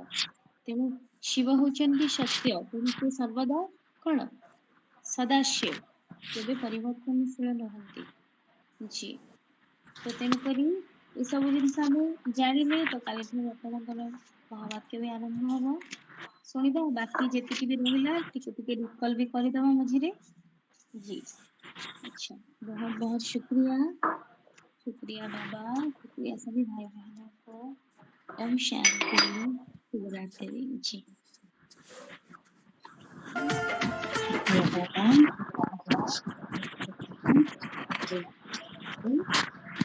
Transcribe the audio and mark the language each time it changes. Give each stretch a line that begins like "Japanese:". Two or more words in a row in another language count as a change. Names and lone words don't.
Odia: ତେଣୁ ଶିବ ହଉଛନ୍ତି ସତ୍ୟ, ତେଣୁ ସେ ସର୍ବଦା କଣ, ସଦାଶିବ, କେବେ ପରିବର୍ତ୍ତନଶୀଳ ନୁହନ୍ତି। ଜି, ତ ତେଣୁକରି ଏସବୁ ଜିନିଷ ଆମେ ଜାଣିଲେ, ତ କାଲିଠୁ ଆପଣଙ୍କର ମହାବାକ୍ୟ ବି ଆରମ୍ଭ ହବ, ଶୁଣିବା। ବାକି ଯେତିକି ବି ରହିଲା ଟିକେ ଟିକେ ରିକଲ ବି କରିଦବା ମଝିରେ।
Hindi: जी, अच्छा, बहुत बहुत शुक्रिया, शुक्रिया बाबा, शुक्रिया सभी भाई बहनों को। ओम शांति, शिवरात्रि जी। शुक्रिया बाबा।